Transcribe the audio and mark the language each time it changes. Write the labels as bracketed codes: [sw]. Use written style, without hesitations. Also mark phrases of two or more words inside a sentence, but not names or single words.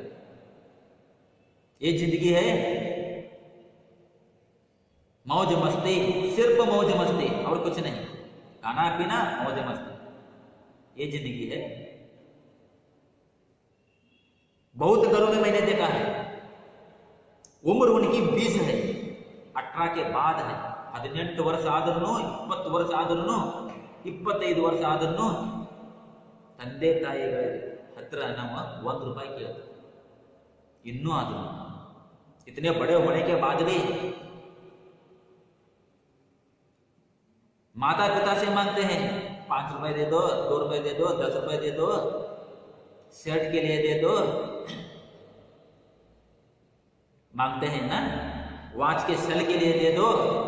[hi] ये जिंदगी है मौज मस्ती, सिर्फ मौज मस्ती और कुछ नहीं। खाना पीना मौज मस्ती, ये जिंदगी है। बहुत घरों में मैंने देखा है, उम्र उनकी 20 है, 18 के बाद है, [kn] 18 ವರ್ಷ ಆದ್ರೂ 20 ವರ್ಷ ಆದ್ರೂ 25 ವರ್ಷ ಆದ್ರೂ ತಂದೆ ತಾಯಿಗಳ ಹತ್ರ ನಾವು ₹1 ಕೇಳ್ತೀವಿ ಇನ್ನೂ [hi] आदमी इतने बड़े होने के बाद भी माता पिता से मांगते हैं, ₹5 दे दो, ₹2 दे दो, ₹10 दे दो, शर्ट के लिए दे दो, मांगते हैं ना, वॉच के सेल के लिए दे दो।